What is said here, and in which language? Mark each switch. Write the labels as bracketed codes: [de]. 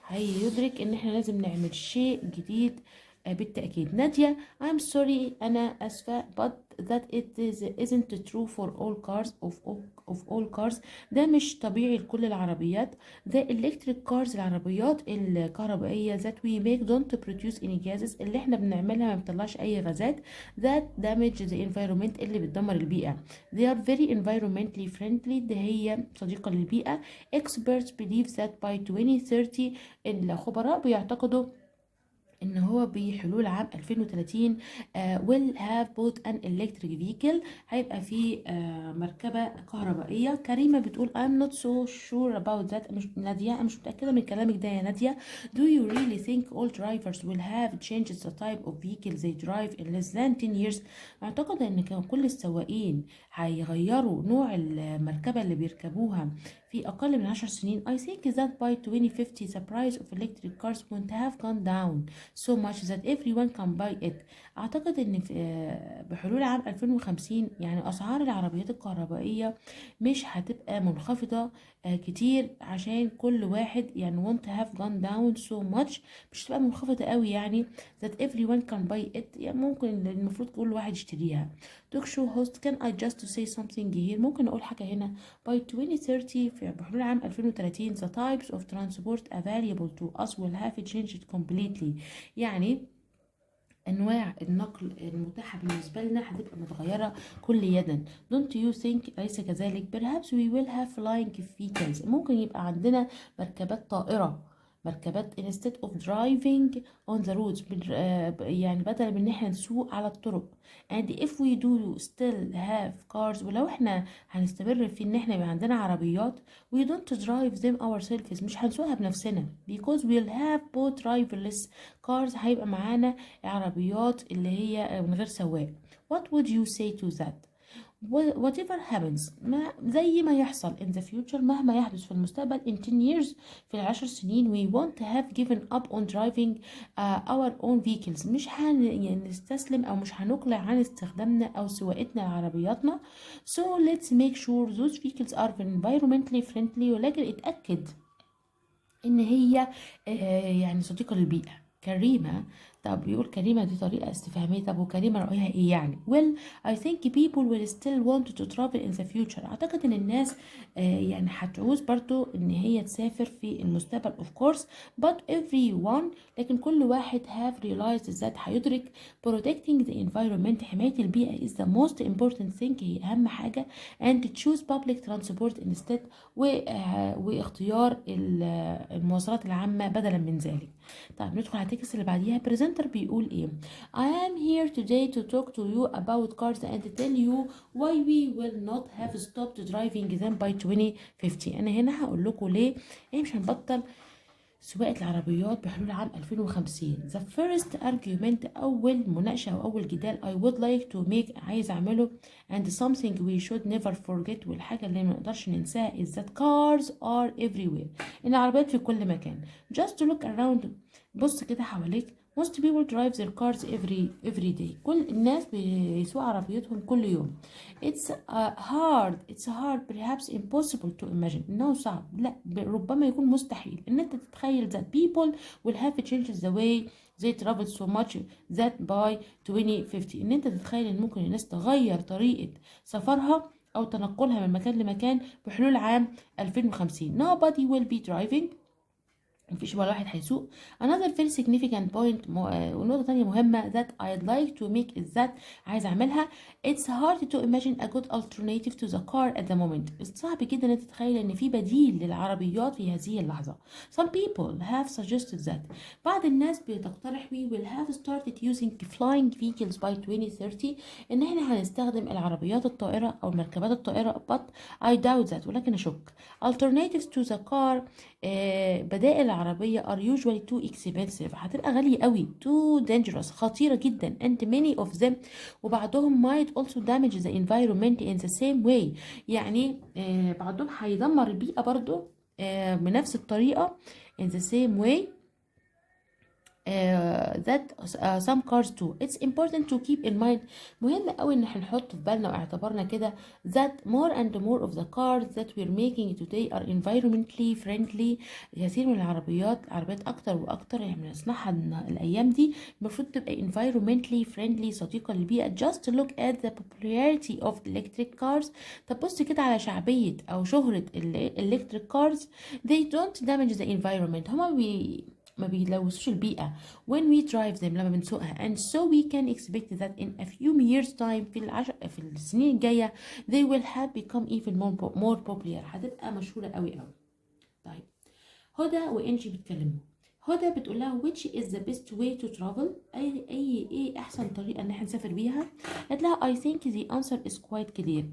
[ar] هيدرك ان احنا لازم نعمل شيء جديد بالتأكيد. نادية [en] I'm sorry [ar] أنا أسفة [en] but that isn't true for all cars of all cars. [ar] ده مش طبيعي لكل العربيات. [en] the electric cars [ar] العربيات الكهربائية [en] that we make don't produce any gases، [ar] اللي احنا بنعملها ما بتطلعش أي غازات. [en] that damage the environment، [ar] اللي بتدمر البيئة. [en] they are very environmentally friendly، [ar] ده هي صديقة للبيئة. [en] experts believe that by 2030، [ar] الخبراء بيعتقدوا ان هو بحلول عام 2030 [en] will have bought an electric vehicle، [ar] هيبقى في مركبة كهربائية. كريمة بتقول [en] I'm not so sure about that. [ar] نادية أنا مش متأكدة من كلامك ده يا نادية. [en] do you really think all drivers will have changed the type of vehicle they drive in less than 10 years؟ [ar] أعتقد ان كل السواقين هيغيروا نوع المركبة اللي بيركبوها في أقل من 10 سنين. [en] I think that by 2050 the price of electric cars won't have gone down so much that everyone can buy it. [ar] أعتقد إن بحلول عام 2050 يعني أسعار العربيات الكهربائية مش هتبقى منخفضة كتير، عشان كل واحد يعني [en] won't have gone down so much، [ar] مش هتبقى منخفضة قوي يعني [en] that everyone can buy it، [ar] يعني ممكن المفروض كل واحد يشتريها. توك شو هوست [en] can I just say something here؟ [ar] ممكن أقول حاجة هنا. [en] by 2030 [ar] في بحلول عام 2030 [en] the types of transport available to us will have changed completely. [ar] يعني أنواع النقل المتاحة بالنسبة لنا هتبقى متغيرة كليا. [en] don't you think [ar] أليس كذلك؟ [en] perhaps we will have flying vehicles، [ar] ممكن يبقى عندنا مركبات طائرة، مركبات [en] instead of driving on the roads، [ar] يعني بدل من ان احنا نسوق على الطرق. [en] and if we do still have cars، [ar] ولو احنا هنستمر في ان احنا يبقى عندنا عربيات [en] we don't drive them ourselves، [ar] مش هنسوقها بنفسنا [en] because we'll have both driverless cars، [ar] هيبقى معانا عربيات اللي هي من غير سواق. [en] what would you say to that؟ whatever happens، [ar] زي ما يحصل [en] in the future، [ar] مهما يحدث في المستقبل [en] in 10 years، [ar] في العشر سنين [en] we won't have given up on driving our own vehicles، [ar] مش هنستسلم أو مش هنقلع عن استخدامنا أو سواقتنا لعربياتنا. [en] so let's make sure those vehicles are environmentally friendly، [ar] ولكن اتأكد إن هي يعني صديقة للبيئة. كريمة، طب بيقول كريمة دي طريقة استفهامية، طب وكريمة رأيها ايه يعني؟ [en] well I think people will still want to travel in the future. [ar] اعتقد ان الناس يعني هتعوز برضو ان هي تسافر في المستقبل [en] of course but everyone، [ar] لكن كل واحد [en] have realized that، [ar] هيدرك [en] protecting the environment، [ar] حماية البيئة [en] is the most important thing، [ar] هي أهم حاجة [en] and choose public transport instead، [ar] واختيار المواصلات العامة بدلا من ذلك. طيب ندخل على التكست اللي بعديها. بريزنتر بيقول ايه؟ [en] I am here today to talk to you about cars and tell you why we will not have stopped driving them by 2050. [ar] انا هنا هقول لكم ليه مش هنبطل سواقة العربيات بحلول عام 2050. [en] The first argument، [ar] أول مناقشة أو أول جدال [en] I would like to make، [ar] عايز أعمله [en] and something we should never forget، [ar] والحاجة اللي ما نقدرش ننساها [en] is that cars are everywhere، [ar] إن العربيات في كل مكان. [en] just look around، [ar] بص كده حواليك [en] most people drive their cars every day. [ar] كل الناس بيسوق عربيتهم كل يوم. [en] it's hard perhaps impossible to imagine. [ar] انه صعب، لا ربما يكون مستحيل ان انت تتخيل [en] that people will have changed the way they travel so much that by 2050. [ar] ان انت تتخيل ان ممكن الناس تغير طريقة سفرها او تنقلها من مكان لمكان بحلول عام 2050. [en] nobody will be driving. [ar] مفيش ولا واحد هيسوق. [en] another very significant point [ar] ونقطة تانية مهمة [en] that I'd like to make is that [ar] عايز أعملها [en] it's hard to imagine a good alternative to the car at the moment. [ar] صعب جدا إن تتخيل إن في بديل للعربيات في هذه اللحظة. [en] some people have suggested that. [ar] بعض الناس بتقترح [en] we will have started using flying vehicles by 2030 [ar] إن إحنا هنستخدم العربيات الطائرة أو مركبات الطائرة [en] but I doubt that. [ar] ولكن أشك. [en] alternatives to the car [ar] بدائل العربية [en] are usually too expensive. [ar] هتبقى غالية قوي. [en] too dangerous. [ar] خطيرة جدا. [en] and many of them [ar] وبعضهم [en] might also damage the environment in the same way. [ar] يعني بعضهم هيدمر البيئة برضو بنفس الطريقة [en] in the same way that some cars too. It's important to keep in mind. [ar] مهم قوي ان احنا نحط في بالنا واعتبارنا كده [en] that more and more of the cars that we're making today are environmentally friendly. [ar] كثير من العربيات اكتر واكتر يعني بنصنعها الايام دي المفروض تبقى [en] environmentally friendly [ar] صديقة للبيئة. [en] just look at the popularity of electric cars. [ar] طب بص كده على شعبية او شهرة [en] electric cars. they don't damage the environment. [ar] ما بيلوثوش البيئة [en] when we drive them [ar] لما بنسوقها. [en] and so we can expect that in a few years time [ar] في السنين الجاية [en] they will have become even more popular. [ar] هتبقى مشهورة قوي. طيب هدى وانجي بيتكلموا. هدى بتقول لها [en] which is the best way to travel. [ar] ايه احسن طريقة ان احنا نسافر بيها. قالت لها [en] I think the answer is quite clear.